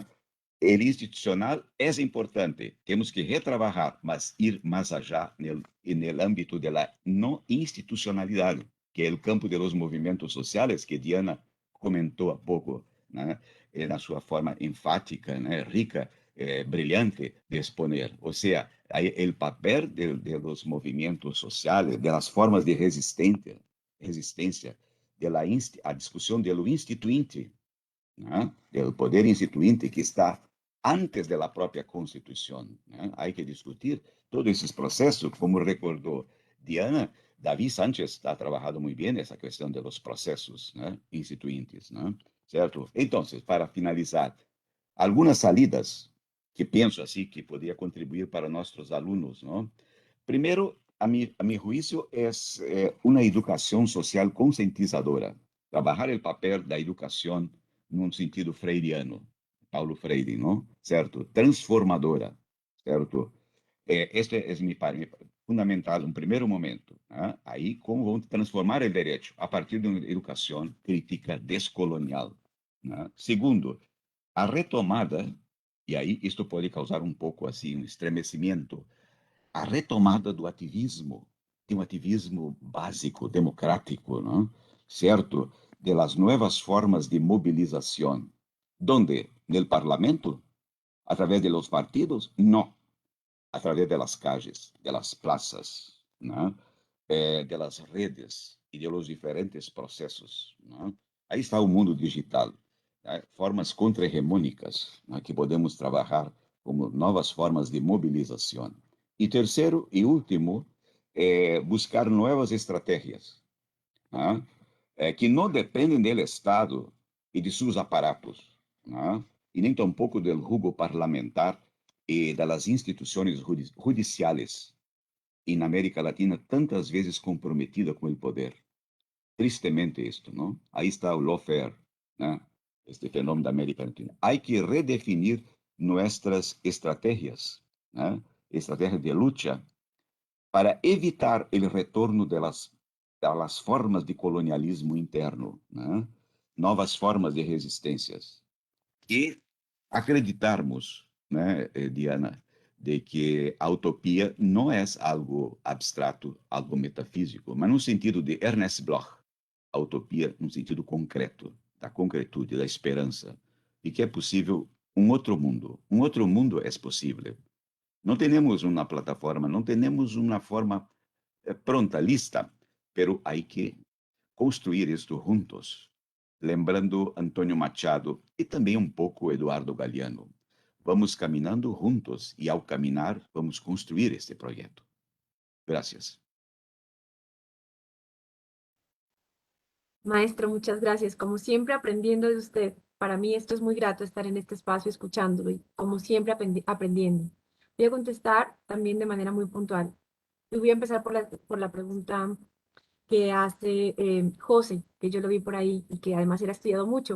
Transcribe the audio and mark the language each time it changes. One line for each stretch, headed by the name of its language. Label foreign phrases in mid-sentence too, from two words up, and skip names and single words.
Spanish: El institucional es importante, tenemos que retrabajar, mas ir más allá en el ámbito de la no institucionalidad, que es el campo de los movimientos sociales que Diana comentó a poco, ¿no?, en su forma enfática, ¿no?, rica, brillante de exponer. O sea, el papel de los movimientos sociales, de las formas de resistencia de
Portuguese: a discussão do instituinte, né, do poder instituinte que está antes da própria Constituição, né? Há que discutir todos esses processos, como recordou Diana. Davi Sánchez está trabalhando muito bem essa questão dos processos, né, instituintes, né? Certo? Então, para finalizar, algumas salidas que penso assim que poderia contribuir para nossos alunos, não?
Spanish: Primeiro, a mi juicio, es una educación social concientizadora. Trabajar el papel da educación en un sentido freiriano, Paulo Freire, ¿no? ¿Cierto? Transformadora, ¿cierto? Este es mi fundamental, un primer momento. ¿Eh? Ahí, cómo vamos a transformar el derecho a partir de una educación crítica descolonial. ¿Eh? Segundo,
Portuguese: a retomada,
Spanish: y ahí esto puede causar un poco así, un estremecimiento,
Portuguese: a retomada do ativismo, de um ativismo básico, democrático, não? Certo?
Spanish: De las nuevas formas de movilização. ¿Dónde? ¿En el Parlamento? ¿A través de los partidos? No. A través de las calles, de las plazas, ¿no? De las redes y de los diferentes procesos, ¿no?
Portuguese: Aí está o mundo digital, né? Formas contra-hegemônicas, né, que podemos trabalhar como novas formas de mobilização. E terceiro e último, buscar novas estratégias, né, que não dependem do Estado e de seus aparatos, né, e nem tampouco do jugo parlamentar e das instituições judiciais
Spanish: en América Latina tantas veces comprometida con el poder. Tristemente esto, ¿no? Ahí está el lawfare, ¿no? Este fenómeno de América Latina. Hay que redefinir nuestras estrategias, ¿no? Estrategias de lucha para evitar el retorno de las formas de colonialismo interno, ¿no?
Portuguese: Novas formas de resistências. E acreditarmos, né, Diana, de que a utopia não é algo abstrato, algo metafísico, mas no sentido de Ernest Bloch, a utopia no sentido concreto, da concretude, da esperança, e que é possível um outro mundo. Um outro mundo é possível. Não temos uma plataforma, não temos uma forma pronta,
Spanish: lista, pero hay que construir esto juntos,
Portuguese: lembrando Antônio Machado e também um pouco Eduardo Galeano. Vamos caminhando juntos e ao caminhar vamos construir este projeto.
Spanish: Gracias. Maestro, muchas gracias. Como siempre, aprendiendo de usted. Para mí esto es muy grato estar en este espacio escuchándolo y como siempre aprendiendo. Voy a contestar también de manera muy puntual. Y voy a empezar por la pregunta que hace José, que yo lo vi por ahí y que además él ha estudiado mucho.